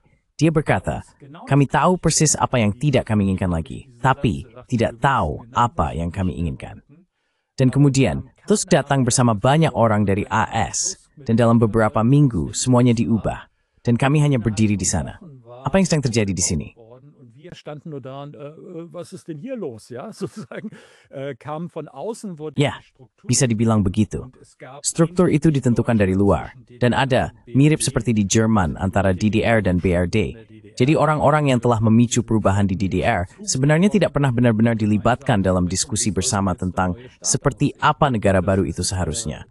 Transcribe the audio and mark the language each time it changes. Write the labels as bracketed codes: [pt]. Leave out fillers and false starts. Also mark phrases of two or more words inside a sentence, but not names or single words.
[id] Dia berkata, kami tahu persis apa yang tidak kami inginkan lagi, tapi tidak tahu apa yang kami inginkan. Dan kemudian, Tusk datang bersama banyak orang dari AS, dan dalam beberapa minggu semuanya diubah. Dan kami hanya berdiri di sana. Apa yang sedang terjadi di sini? [de] Wir standen nur da und was ist denn hier los? Ja, sozusagen kam von außen wurde [id] Ya, bisa dibilang begitu. Struktur itu ditentukan dari luar. Dan ada, mirip seperti di Jerman antara DDR dan BRD. Jadi orang-orang yang telah memicu perubahan di DDR sebenarnya tidak pernah benar-benar dilibatkan dalam diskusi bersama tentang seperti apa negara baru itu seharusnya.